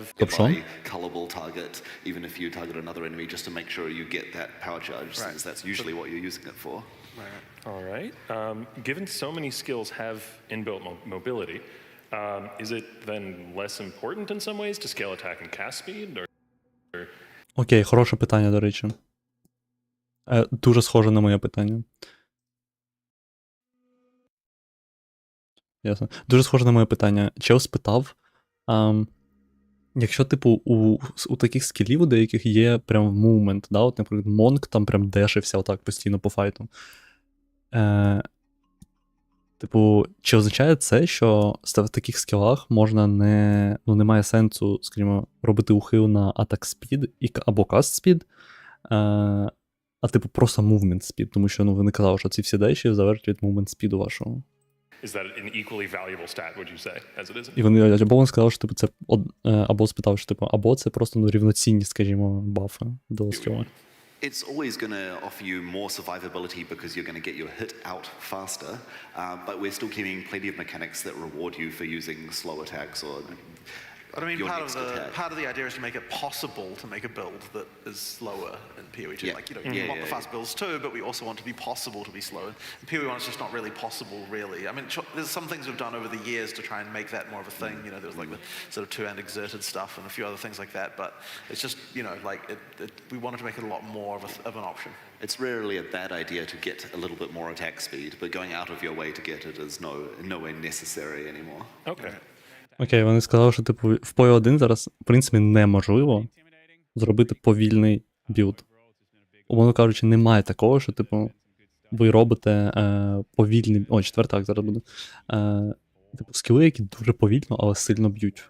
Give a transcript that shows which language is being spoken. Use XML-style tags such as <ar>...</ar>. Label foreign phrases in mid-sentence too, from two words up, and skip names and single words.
<en>nearby colorable target, even if you target another enemy, just to make sure you get that power charge, since that's usually what you're using it for. Right. All right. Given so many skills have inbuilt mobility, is it then less important in some ways to scale attack and cast speed, or?</en> <uk>Окей, хороше питання, до речі. Дуже схоже на моє питання. Ясно. Дуже схоже на моє питання. Чел спитав, якщо, типу, у таких скілів, у деяких є прям мувмент, да, от, наприклад, Монк там прям дешився отак постійно по файту. Типу, чи означає це, що в таких скілах можна немає сенсу, скажімо, робити ухил на</uk> <en>attack speed</en> <uk>або</uk> <en>cast speed,</en> <uk>а типу просто</uk> <en>movement speed,</en> <uk>тому що, ну, вони казали, що ці всі деші залежать від</uk> <en>movement speed</en> <uk>вашого.</uk> <en>Is that an equally valuable stat, would you say, as it is?</en> <uk>І вони, або він сказав, що, типу, це, або спитав, що, типу, або це просто, ну, рівноцінні, скажімо, бафи до скіла.</uk> <en>It's always going to offer you more survivability because you're going to get your hit out faster, but we're still keeping plenty of mechanics that reward you for using slow attacks or But I mean, your part next of attack. the idea is to make it possible to make a build that is slower in PoE 2. Yeah. Like, you know, we want the fast builds too, but we also want to be possible to be slow. In PoE 1, it's just not really possible, really. I mean, there's some things we've done over the years to try and make that more of a thing. You know, there was like the sort of two-hand exerted stuff and a few other things like that, but it's just, you know, like, we wanted to make it a lot more of an option. It's rarely a bad idea to get a little bit more attack speed, but going out of your way to get it is nowhere necessary anymore. Okay.</en> <uk>Окей, вони сказали, що, типу, в PoE 1 зараз, в принципі, неможливо зробити повільний білд. Умовно кажучи, немає такого, що, типу, ви робите повільний... О, четвертак зараз буде. Типу, скіли, які дуже повільно, але сильно б'ють.</uk>